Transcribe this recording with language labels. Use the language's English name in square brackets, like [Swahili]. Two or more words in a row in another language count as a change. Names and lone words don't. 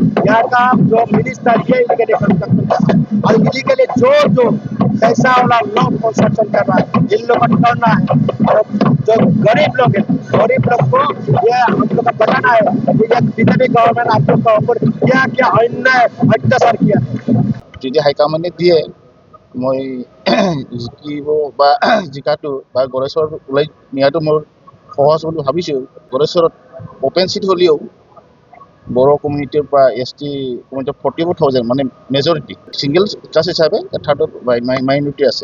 [Hindi] यहाँ का जो मिनिस्टर ये [English] illegally construction [Hindi] कर रहा है और इलीगली जो पैसा वाला लोग कंस्ट्रक्शन कर रहा है इन लोग को टर्ना है। और जो गरीब लोग है, गरीब लोग को ये हम लोग को बताना है कि ये बीजेपी गवर्नमेंट आप लोग का ऊपर क्या क्या अन्याय अत्याचार किया है। [Assamese] যদি হাইকমাণ্ডে দিয়ে মই জিকিব বা জিকাটো বা গড়েশ্বৰ ওলাই নিয়াটো মোৰ সহজ বুলি ভাবিছোঁ। গড়েশ্বৰত [English] open seat [Assamese] হ'লেও বড়ো কমিউনিটিৰ পৰা ST কমিউনিটিৰ 44,000 মানে [English] majority single caste [Assamese] হিচাপে থাৰ্ডত মাইনৰিটি আছে।